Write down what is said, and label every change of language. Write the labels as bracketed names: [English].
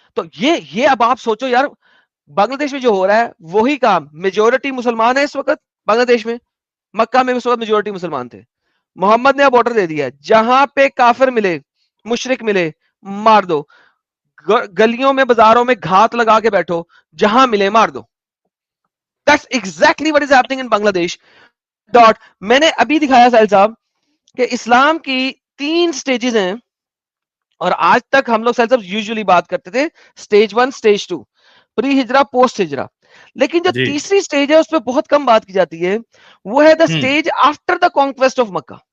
[Urdu] تو یہ اب آپ سوچو یار, بنگلہ دیش میں جو ہو رہا ہے وہی کام. میجورٹی مسلمان ہے اس وقت بنگلہ دیش میں, مکہ میں اس وقت میجورٹی مسلمان تھے. محمد نے اب آرڈر دے دیا, جہاں پہ کافر ملے, مشرک ملے, مار دو. گلیوں میں بازاروں میں گھات لگا کے بیٹھو, جہاں ملے مار دو. [English] That's exactly what is happening in Bangladesh. [Urdu] میں نے ابھی دکھایا ساحل صاحب کہ اسلام کی 3 سٹیجز ہیں, اور آج تک ہم لوگ ساحل صاحب یوزلی بات کرتے تھے سٹیج 1, سٹیج 2, پری ہجرہ, پوسٹ ہجرہ. لیکن جو تیسری سٹیج ہے اس پہ بہت کم بات کی جاتی ہے, وہ ہے [English] The stage after the conquest of Mecca.